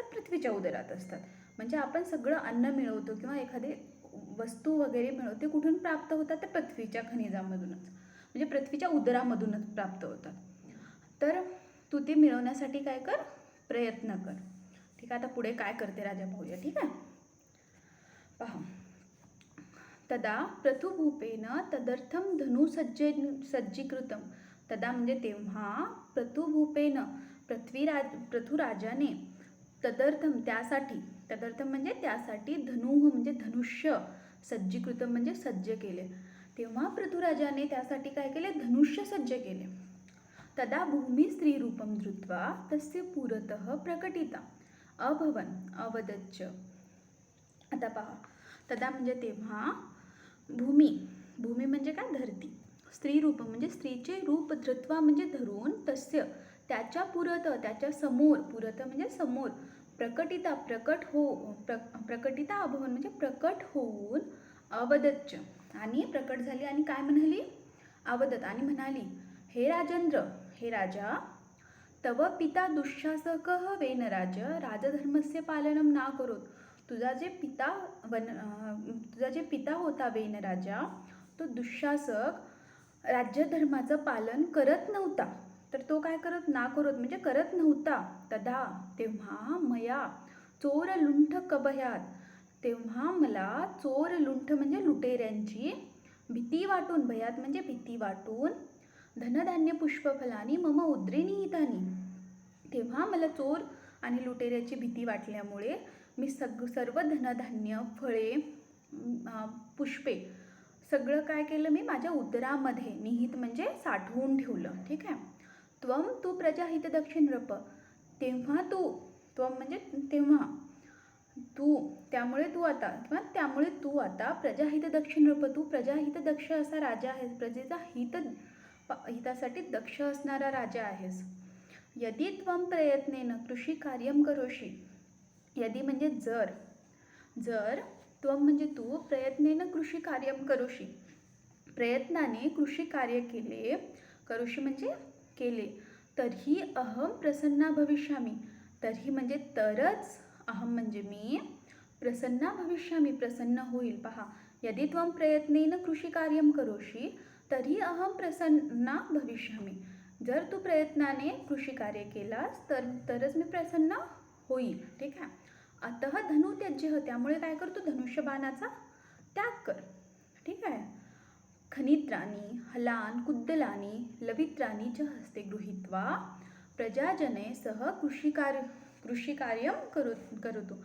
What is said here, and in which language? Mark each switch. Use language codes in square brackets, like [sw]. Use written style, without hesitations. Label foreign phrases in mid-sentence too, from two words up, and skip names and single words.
[mr] पृथ्वीच्या उदरात असतात. म्हणजे आपण सगळं अन्न मिळवतो किंवा एखादे वस्तू वगैरे मिळवतो ते कुठून प्राप्त होतात? तर पृथ्वीच्या खनिजामधूनच म्हणजे पृथ्वीच्या उदरामधूनच प्राप्त होतात. तर तू ते मिळवण्यासाठी काय कर? प्रयत्न कर. ठीक आहे. आता पुढे काय करते राजा पाहूया. ठीक आहे. पहा [sa] तदा पृथुभूपेन तदर्थम सज्जीकृतम [mr] तदा म्हणजे तेव्हा पृथुभूपेन पृथुराजाने तदर्थम त्यासाठी तदर्थम म्हणजे त्यासाठी धनुः म्हणजे धनुष्य सज्जीकृतम म्हणजे सज्ज केले. तेव्हा पृथुराजाने त्यासाठी काय केले? धनुष्य सज्ज केले. [sa] तदा भूमी स्त्रीरूपम धृत्वा तस्य पुरतः प्रकटिता अभवन अवदच्च. [mr] आता पहा तदा म्हणजे तेव्हा भूमी म्हणजे काय? धरती. स्त्रीरूप म्हणजे स्त्रीचे रूप धृत्वा म्हणजे धरून तस्य त्याच्या पुरत त्याच्या समोर पुरत म्हणजे समोर [sa] प्रकटिता प्रकटिता अभवन [mr] म्हणजे प्रकट होऊन अवदच्च आणि प्रकट झाली आणि काय म्हणाली? [sa] अवदत [mr] आणि म्हणाली [sa] हे राजेंद्र हे राजा तव पिता दुःशासकः वेनराज राजधर्मस्य पालनं ना करोत. [mr] तुझा जे पिता होता वेनराजा तो दुःशासक राज्यधर्माचं पालन करत नव्हता. तर तो काय करत? ना करत म्हणजे करत नव्हता. तदा तेव्हा [sa] मया चोर लुंठ कभयात [mr] तेव्हा मला चोर लुंठ म्हणजे लुटेऱ्यांची भीती वाटून भयात म्हणजे भीती वाटून [sa] धनधान्य पुष्पफलानी मम उद्रे निहितानी [mr] तेव्हा मला चोर आणि लुटेऱ्याची भीती वाटल्यामुळे मी सर्व धनधान्य फळे पुष्पे सगळं काय केलं? मी माझ्या उदरामध्ये निहित म्हणजे साठवून ठेवलं. ठीक आहे. त्वम तू [sa] प्रजाहित दक्ष नृप [mr] तेव्हा तू त्वम म्हणजे तेव्हा तू त्यामुळे तू आता [sa] प्रजाहित दक्ष नृप [mr] तू प्रजाहित दक्ष असा राजा आहेस. प्रजेचा हितासाठी दक्ष असणारा राजा आहेस. [sa] यदि त्वम प्रयत्नेन कृषी कार्यम करोशी [mr] यदि म्हणजे जर त्वम म्हणजे तू [sa] प्रयत्नेन कृषी कार्यम करोशी [mr] प्रयत्नाने कृषी कार्य केले करोशी म्हणजे केले [sa] तर्हि अहम प्रसन्ना भविष्यामी [mr] तर्हि म्हणजे तरच अहम म्हणजे मी [sa] प्रसन्ना भविष्यामी [mr] प्रसन्न होईल. पहा [sa] यदि त्वम प्रयत्नेन कृषी कार्यम करोशी तर्हि अहम प्रसन्ना भविष्यामी [mr] जर तू प्रयत्नाने कृषी कार्य केलास तरच मी प्रसन्न होईल. ठीक आहे. [sa] अतः धनु त्याज्य [mr] त्यामुळे काय करतो? धनुष्यबाणाचा त्याग कर. ठीक आहे. [sa] खनित्राणी हलान कुद्दलानी लवित्राणी च हस्ते गृहीत्वा प्रजाजने सह कृषी कार्य करतो.